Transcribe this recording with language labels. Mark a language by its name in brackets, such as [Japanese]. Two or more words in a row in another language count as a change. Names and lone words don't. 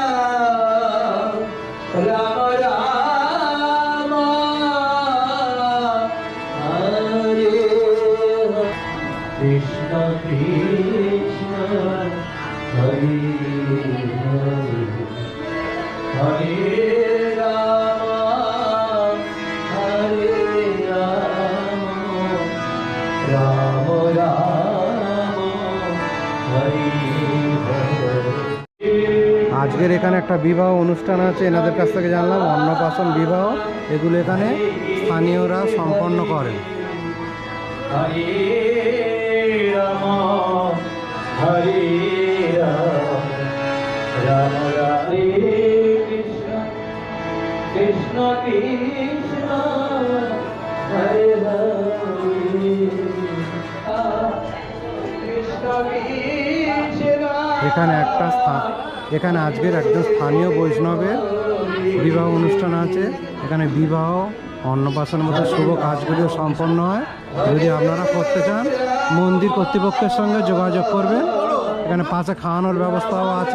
[Sanskrit] Rama Rama, Hare Krishna Krishna, Hare Hare, Hare Rama, Hare Rama, Rama Rama, Hare Hare. [Bangla] আজকের এখানে একটা বিবাহ অনুষ্ঠান আছে, এনাদের কাছ থেকে জানলাম অন্নপ্রাশন বিবাহ এগুলো এখানে স্থানীয়রা সম্পন্ন করেন। [Sanskrit] Hare Rama, Hare Rama, Rama Hare Krishna, Krishna Krishna, Hare Hare, Krishna Krishna. [Bangla] এখানে আজকের একজন স্থানীয় বৈষ্ণবের বিবাহ অনুষ্ঠান আছে। এখানে বিবাহ অন্নপ্রাশনের মতো শুভ কাজগুলিও সম্পন্ন হয়। যদি আপনারা করতে চান মন্দির কর্তৃপক্ষের সঙ্গে যোগাযোগ করবেন। এখানে পাশে খাওয়ানোর ব্যবস্থাও আছে।